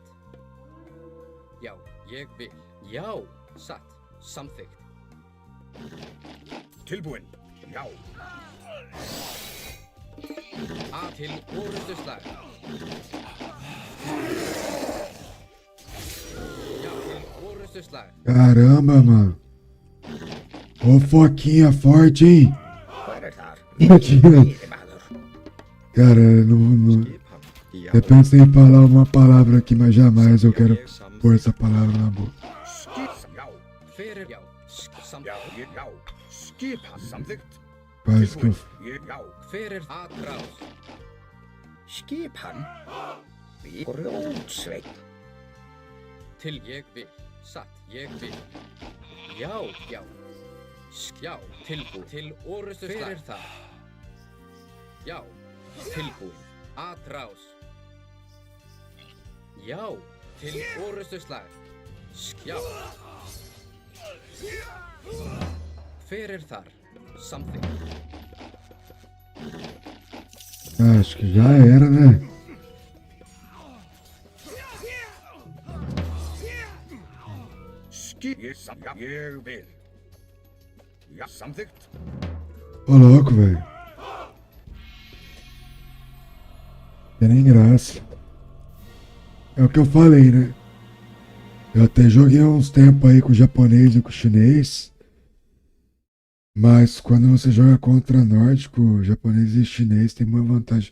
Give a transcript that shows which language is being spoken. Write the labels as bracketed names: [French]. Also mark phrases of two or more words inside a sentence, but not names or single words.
[Icelandic] Já. Ég vil. Já. Satt. Samþykkt. Tilbúin. Já. A til orrustuslag. Já, til orrustuslag. [Portuguese] Caramba, mano. Ô, foquinha forte, hein? [Icelandic] Hver er þar? [Portuguese] Foquinha. [Icelandic] Maður. [Portuguese] Cara, não... Eu pensei em falar uma palavra aqui, mas jamais eu quero pôr essa palavra na boca. [Icelandic] Já. Hver er já. Já. Skipan samþykkt. [Portuguese] Quase que eu... [Icelandic] Já. Hver er atrás? Skipan. Grjótsveinn. Til ég vil. Satt. Ég vil. Já. Já. Já. Tilbúin. Til orrustuslag. Hver er það? Já. Tilbúin. Atrás. Já. Til orrustuslag. Já. Hver er þar? Samþykkt. [Portuguese] Acho que já era, né? [Icelandic] Ég vil. Já, samþykkt. [Portuguese] Ô, louco, velho. Tem nem graça. É o que eu falei, né? Eu até joguei uns tempos aí com o japonês e com o chinês. Mas quando você joga contra nórdico, japonês e chinês tem uma vantagem.